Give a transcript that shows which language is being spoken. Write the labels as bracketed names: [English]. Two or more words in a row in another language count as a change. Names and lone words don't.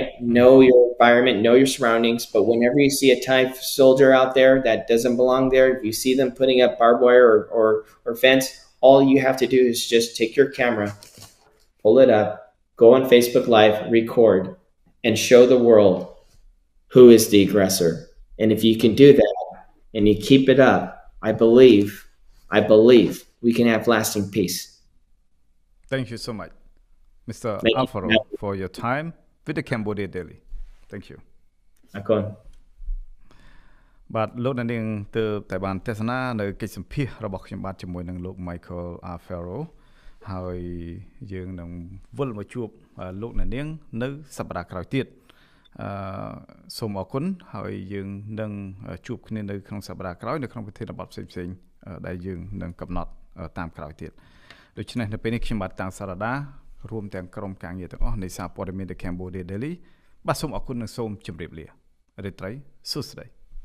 [English] Know your environment, know your surroundings. But whenever you see a Thai soldier out there that doesn't belong there, if you see them putting up barbed wire or fence, all you have to do is just take your camera, pull it up, go on Facebook Live, record, and show the world who is the aggressor. And if you can do that and you keep it up, I believe we can have lasting peace. Thank you so much, Mr. Thank you. Alfaro, for your time with the Cambodia Daily. Thank you. [Khmer] អរគុណ បាទលោកអ្នកនាងទើបតែបានទស្សនានៅកិច្ចសម្ភាសន៍របស់ខ្ញុំបាទជាមួយនឹងលោក Michael Alfaro ហើយយើងនឹងវិលមកជួបលោកអ្នកនាងនៅសប្តាហ៍ក្រោយទៀតសូមអរគុណហើយយើងនឹងជួបគ្នានៅក្នុងសប្តាហ៍ក្រោយនៅក្នុងប្រធានបទផ្សេងៗដែលយើងនឹងកំណត់តាមក្រោយទៀតដូច្នេះនៅពេលនេះខ្ញុំបាទតាំងសារដារួមទាំងក្រុមការងារទាំងអស់នៃសារព័ត៌មាន The Cambodia Daily បាទសូមអរគុណនិងសូមជម្រាបលារីត្រីសួស្តី